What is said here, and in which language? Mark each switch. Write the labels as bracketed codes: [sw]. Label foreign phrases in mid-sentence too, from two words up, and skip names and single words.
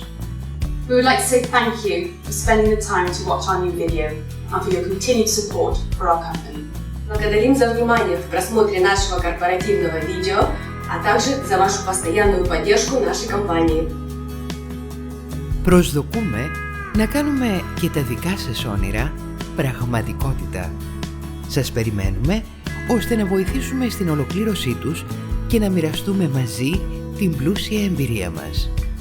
[en] We would like to say thank you for spending the time to watch our new video and for your continued support for our company. [ru] Благодарим за внимание в просмотре нашего корпоративного видео, а также за вашу постоянную поддержку нашей компании. [el] Προσδοκούμε να κάνουμε και τα δικά σας όνειρα πραγματικότητα. Σας περιμένουμε ώστε να βοηθήσουμε στην ολοκλήρωσή τους και να μοιραστούμε μαζί την πλούσια εμπειρία μας.